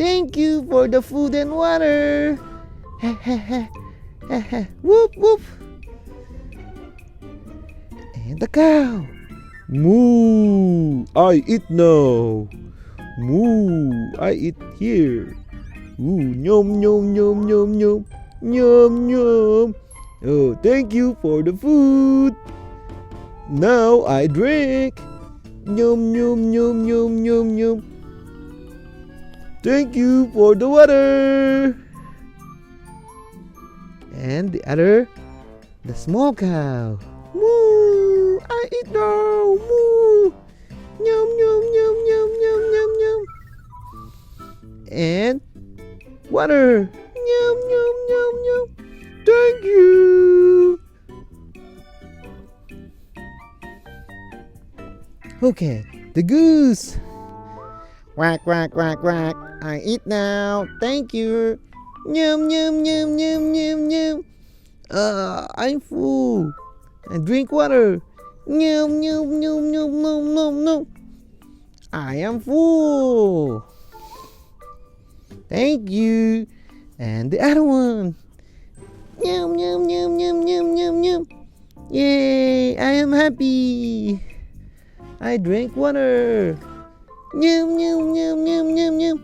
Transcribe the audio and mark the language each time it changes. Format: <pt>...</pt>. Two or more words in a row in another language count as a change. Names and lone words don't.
<en>Thank you for the food and water. Whoop whoop! And the cow. Moo! I eat now. Moo! I eat here. Ooh, yum yum yum yum yum yum yum. Oh, thank you for the food. Now I drink. Yum yum yum yum yum yum. Thank you for the water. And the other, the small cow. Moo! I eat now. Moo! Yum yum yum yum yum yum yum. And water. Yum yum yum yum. Thank you. Okay, the goose. Quack quack quack quack. I eat now. Thank you. Yum yum yum yum yum yum. I'm full. I drink water. Yum yum yum yum yum yum yum. I am full. Thank you. And the other one. Yum yum yum yum yum yum yum. Yay! I am happy. I drink water. Yum yum yum yum yum yum.</en>